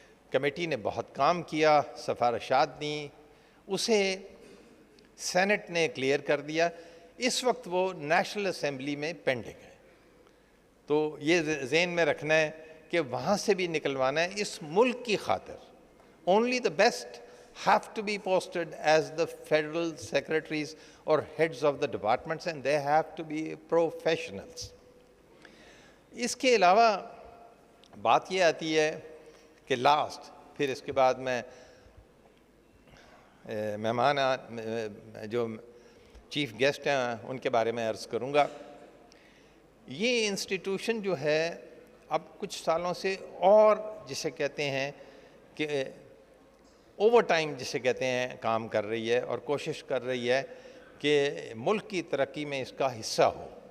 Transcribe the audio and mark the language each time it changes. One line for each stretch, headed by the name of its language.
Urdu: Committee نے بہت کام کیا, سفارشات دیں, اسے سینٹ نے کلیئر کر دیا. اس وقت وہ نیشنل اسمبلی میں پینڈنگ ہے. تو یہ ذہن میں رکھنا ہے کہ وہاں سے بھی نکلوانا ہے اس ملک کی خاطر.
English: Only the best have to be posted as the federal secretaries or heads of the departments, and they have to be professionals.
Urdu: اس کے علاوہ بات یہ آتی ہے کہ لاسٹ, پھر اس کے بعد میں مہمان جو چیف گیسٹ ہیں ان کے بارے میں عرض کروں گا. یہ انسٹیٹیوشن جو ہے اب کچھ سالوں سے اور جسے کہتے ہیں کہ اوور ٹائم جسے کہتے ہیں کام کر رہی ہے اور کوشش کر رہی ہے کہ ملک کی ترقی میں اس کا حصہ ہو.